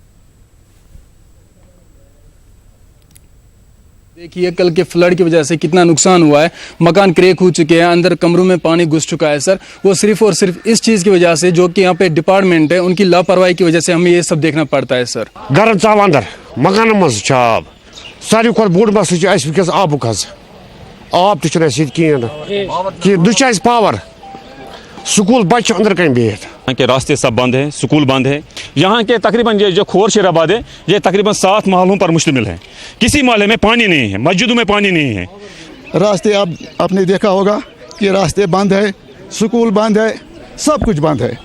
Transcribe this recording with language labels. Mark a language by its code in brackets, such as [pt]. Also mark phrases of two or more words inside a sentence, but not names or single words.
[ur] دیکھیے کل کے فلڈ کی وجہ سے کتنا نقصان ہوا ہے، مکان کریک ہو چکے ہیں، اندر کمروں میں پانی گھس چکا ہے سر۔ وہ صرف اور صرف اس چیز کی وجہ سے جو کہ یہاں پہ ڈپارٹمنٹ ہے ان کی لاپرواہی کی وجہ سے ہمیں یہ سب دیکھنا پڑتا ہے سر۔ [ks] گھرن ژاو اندر مکان مز آب، ساروی کھۄتہٕ بوٚڑ مسلہٕ چھُ اَسہِ وٕنکٮ۪س آبُک حظ، آب تہِ چھُنہٕ اَسہِ ییٚتہِ کِہیٖنۍ نہٕ چھُ اَسہِ پاور، سکول بچہ چھِ اندر کن بہت۔ [ur] یہاں کے راستے سب بند ہیں، سکول بند ہے، یہاں کے تقریباً جو خور شیرآباد ہے یہ تقریباً 7 محلوں پر مشتمل ہے۔ کسی محلے میں پانی نہیں ہے، مسجدوں میں پانی نہیں ہے۔ راستے اب آپ نے دیکھا ہوگا کہ راستے بند ہے، سکول بند ہے، سب کچھ بند ہے۔